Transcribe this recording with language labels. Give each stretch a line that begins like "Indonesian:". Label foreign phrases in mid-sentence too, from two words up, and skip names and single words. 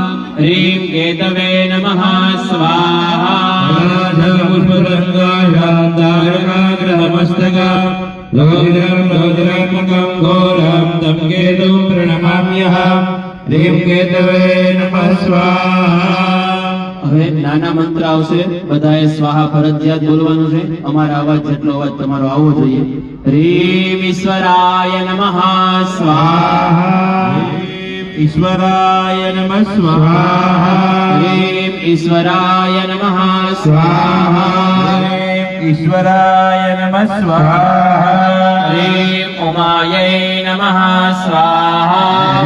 Sanskrit: ह्रीं केतवे नमः स्वाहा। तारकाग्रहमस्तकं रौद्रं रौद्रात्मकं घोरं तं केतुं प्रणमाम्यहम्। ह्रीं केतवे नमः स्वाहा।
Gujarati: હવે નાના મંત્ર આવશે, બધાએ સ્વાહા ફરજિયાત બોલવાનું છે. અમારા અવાજ જેટલો અવાજ તમારો આવવો જોઈએ.
Sanskrit: હ્રીમ ઈશ્વરાય નમઃ સ્વાહા. ईश्वराय नमः स्वाहा હ્રીમ ઈશ્વરાય નમઃ સ્વાહા. ईश्वराय नमः स्वाहा હ્રીમ ઉમાય નમઃ સ્વાહા.